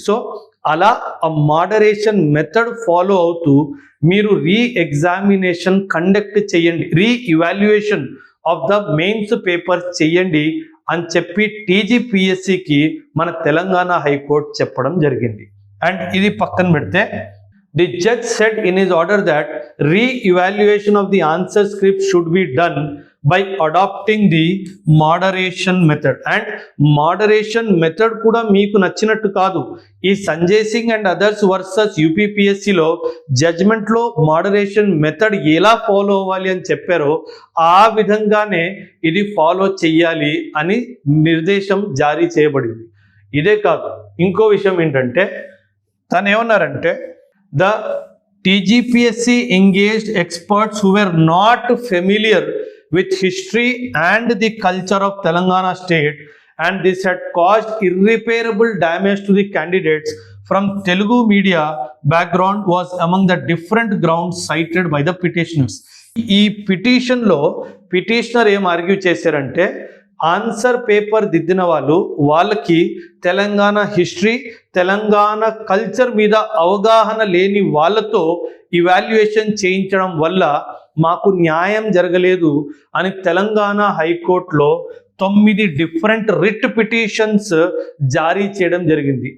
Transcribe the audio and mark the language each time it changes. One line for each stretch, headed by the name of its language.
Telugu: So అలా ఆ moderation method follow అవుతూ మీరు ఎగ్జామినేషన్ కండక్ట్ చేయండి, evaluation of the mains papers చేయండి అని చెప్పి టీజీపీఎస్సికి మన తెలంగాణ హైకోర్టు చెప్పడం జరిగింది. అండ్ ఇది పక్కన పెడితే
English: the judge said in his order that re-evaluation of the answer script should be done by adopting the moderation method.
Telugu: And moderation method kuda meeku nachinattu kaadu, ee Sanjay Singh and others versus UPPSC lo judgment lo moderation method ela follow avvali ani chepparo aa vidhangane idi follow cheyali ani nirdesham jari cheyabadindi. ఇదే కాదు, ఇంకో విషయం ఏంటంటే తను ఏమన్నారంటే
English: the TGPSC engaged experts who were not familiar with history and the culture of Telangana state, and this had caused irreparable damage to the candidates from Telugu media background was among the different grounds cited by the petitioners.
Telugu: ఈ పిటిషన్లో petitioner ఏం argue చేశారంటే answer paper దిద్దిన వాళ్ళకి Telangana history, Telangana culture మీద అవగాహన లేని వాళ్ళతో evaluation చేయించడం వల్ల మాకు న్యాయం జరగలేదు అని తెలంగాణ హైకోర్టులో 9 డిఫరెంట్ రిట్ పిటిషన్స్ జారీ చేయడం జరిగింది.